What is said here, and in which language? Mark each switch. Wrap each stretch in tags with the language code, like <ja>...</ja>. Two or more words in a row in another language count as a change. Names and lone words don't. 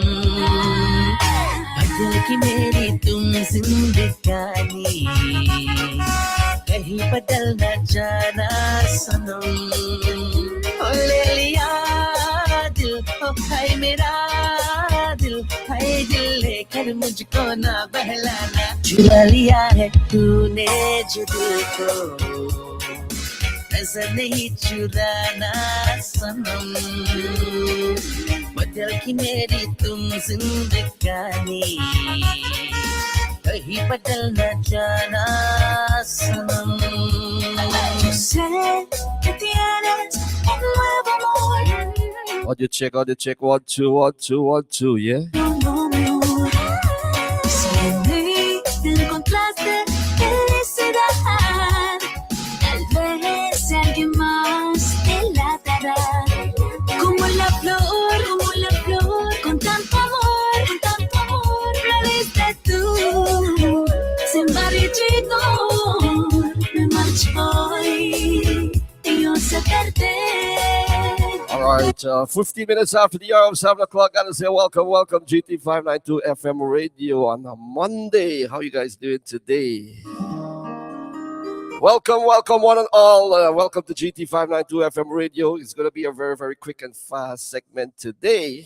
<hi>बदल की मेरी तुम जिंदगानी कहीं बदल न जाना सनम ओ ले लिया दिल ओ हाय मेरा दिल लेकर मुझको ना बहलाना चुरा लिया है तूने जो दिल को नजर नहीं चुराना सनम बदल की मेरी तुम जिंदगानी कहीं बदल न जाना सनम</hi> <es>Yo sé que tienes un nuevo amor.</es> <en>Audio check, 1 2 1 2 1 2, yeah.</en> <es>Si en mí encontraste felicidad, tal vez alguien más te la dará. Como la flor, con tanto amor, floriste tú, sin marchito, me marcho y yo sé perder.</es> <en>All right, 15 minutes after the hour of 7 o'clock, gotta say welcome, GT592 FM radio on a Monday. How you guys doing today? Welcome, one and all. Welcome to GT592 FM radio. It's going to be a very, very quick and fast segment today.</en>